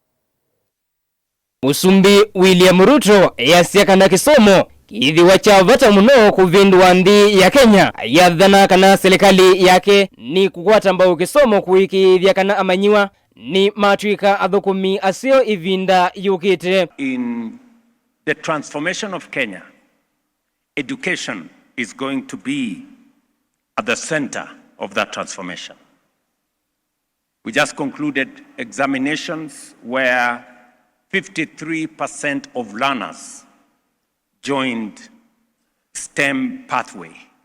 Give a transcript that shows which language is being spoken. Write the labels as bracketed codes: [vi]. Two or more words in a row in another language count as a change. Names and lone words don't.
[kam] Musumbi William Ruto easya kana Kisomo kithiwa cha vata muno kuvindua nthi ya Kenya. Ayathana kana silikali yake nikukwata mbau Kisomo kuikiithya kana amanyiw'a nimatwika athukumi aseo ivinda yukite. [en] In the transformation of Kenya, education is going to be at the center of that transformation. We just concluded examinations where 53% of learners joined STEM pathway.